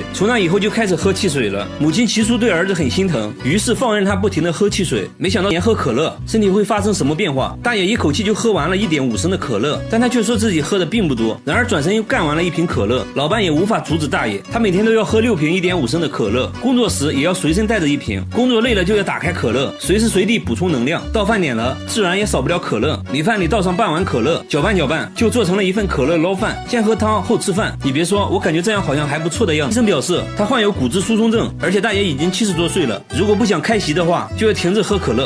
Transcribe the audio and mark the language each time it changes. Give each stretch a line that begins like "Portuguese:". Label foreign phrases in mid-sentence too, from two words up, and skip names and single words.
Chinese: 從那以後就開始喝汽水了。母親起初對兒子很心疼，於是放任他不停地喝汽水。沒想到連喝可樂，身體會發生什麼變化。大爺一口氣就喝完了1.5升的可樂，但他卻說自己喝的並不多。然而轉身又幹完了一瓶可樂，老伴也無法阻止大爺。他每天都要喝6瓶1.5升的可樂，工作時也要隨身帶着1瓶，工作累了就要打開可樂，隨時隨地補充能量。到飯點了，自然也少不了可樂。米飯裡倒上半碗可樂，攪拌攪拌，就做成了一份可樂撈飯，先喝湯後吃飯。你別說，我感覺這樣好像還不錯的樣子。醫生表示他患有骨質疏鬆症，而且大爺已經70多歲了，如果不想開席的話，就要停止喝可樂。